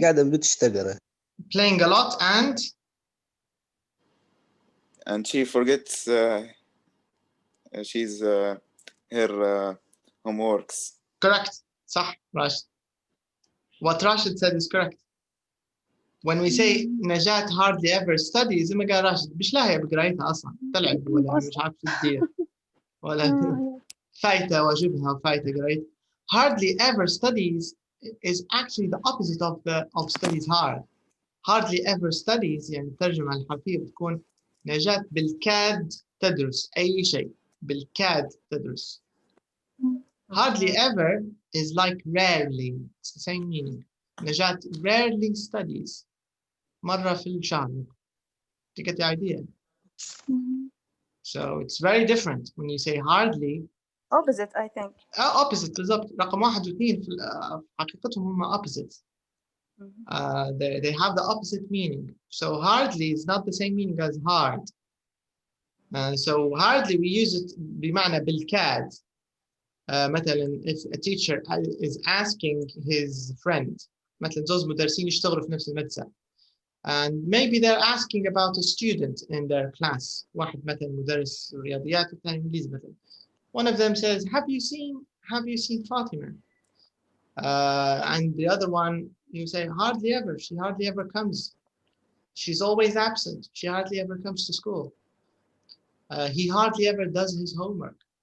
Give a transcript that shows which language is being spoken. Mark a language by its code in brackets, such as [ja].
[ar] قاعدة ما بدتش تقرأ. [en] Playing a lot and she forgets she's her homeworks. correct. [ar] صح [en] Rashid. What Rashid said is correct. When we say Najat hardly ever studies, [ar] زي ما قال راشد مش لاهية بقرايتها أصلا تلعب ولا مش عارف شو تدير ولا فايتة واجبها وفايتة قرايتها. [en] Hardly ever studies is actually the opposite of studies hard. Hardly ever studies [ar] يعني الترجمة الحرفية بتكون نجاة بالكاد تدرس أي شيء بالكاد تدرس. [en] Hardly ever is like rarely. It's the same meaning. نجاة rarely studies. [ar] مرة في الشهر. [en] You get the idea? So it's very different when you say hardly. Opposite, I think. Opposite [ar] بالضبط. رقم 1 و 2 في حقيقتهم هم opposites. [en] They have the opposite meaning. So hardly is not the same meaning as hard. So hardly we use it [ar] بمعنى بالكاد. [en] مثلا if a teacher is asking his friend [ar] مثلا زوج مدرسين يشتغلوا في نفس المدرسة [en] and maybe they're asking about a student in their class. [ar] واحد مثلا مدرس رياضيات والثاني إنجليزي مثلا. [en] One of them says, have you seen Fatima? And the other one, you say, hardly ever. She hardly ever comes. She's always absent. She hardly ever comes to school. He hardly ever does his homework.